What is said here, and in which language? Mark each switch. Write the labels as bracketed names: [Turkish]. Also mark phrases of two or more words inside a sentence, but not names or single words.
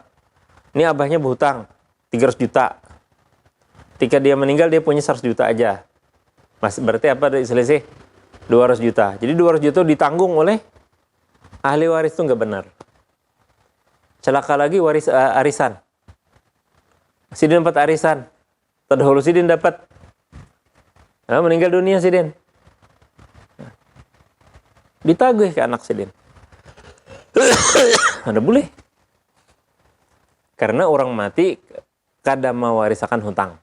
[Indonesian] Ini abahnya berhutang 300 juta. Ketika dia meninggal dia punya 100 juta aja. Berarti apa dari selisih? 200 juta. Jadi 200 juta ditanggung oleh ahli waris itu nggak benar. Celaka lagi arisan. Sidin dapat arisan. Terdahulu Sidin dapat. Nah, meninggal dunia Sidin. Ditagih ke anak Sidin. Ada boleh. Karena orang mati kada mewarisakan hutang.